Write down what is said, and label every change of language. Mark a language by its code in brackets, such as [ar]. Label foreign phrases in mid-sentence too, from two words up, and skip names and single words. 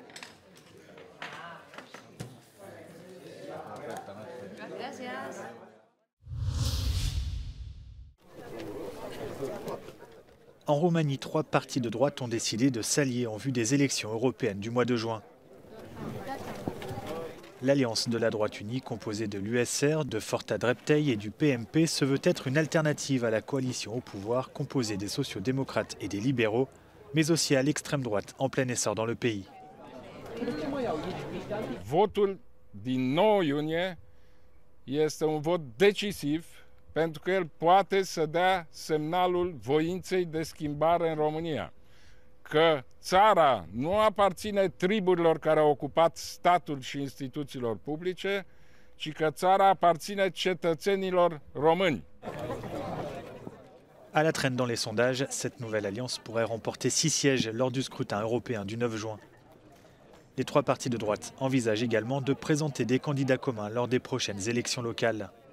[fr] En Roumanie, 3 partis de droite ont décidé de s'allier en vue des élections européennes du mois de juin. L'Alliance de la droite unie, composée de l'USR, de Forța Dreptei et du PMP, se veut être une alternative à la coalition au pouvoir composée des sociaux-démocrates et des libéraux, mais aussi à l'extrême droite en plein essor dans le pays. [ro] Votul din 9 iunie este un vot decisiv pentru că el poate să dea semnalul voinței de schimbare în România. Că țara nu aparține triburilor care au ocupat statul și instituțiilor publice, ci că țara aparține cetățenilor români. [fr] À la traîne dans les sondages, cette nouvelle alliance pourrait remporter 6 sièges lors du scrutin européen du 9 juin. Les 3 partis de droite envisagent également de présenter des candidats communs lors des prochaines élections locales.